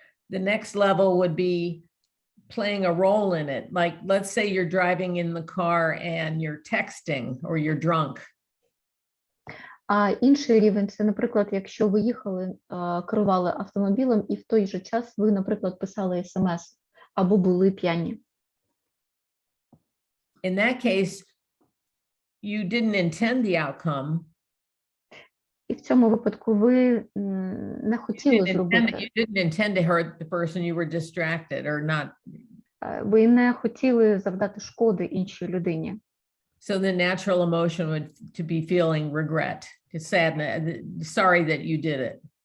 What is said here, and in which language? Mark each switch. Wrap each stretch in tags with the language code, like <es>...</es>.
<en>The next level would be playing a role in it. Like, let's say you're driving in the car and you're texting or you're drunk.</en> <uk>А інший рівень – це, наприклад, якщо ви їхали, керували автомобілем і в той же час ви, наприклад, писали смс або були п'яні.</uk> <en>In that case, you didn't intend the outcome.</en> <uk>І в цьому випадку ви не хотіли зробити.</uk> <en>You didn't intend to hurt the person, you were distracted or not.</en> <uk>Ви не хотіли завдати шкоди іншій людині.</uk> <en>So the natural emotion would to be feeling regret, sadness, sorry that you did it.</en>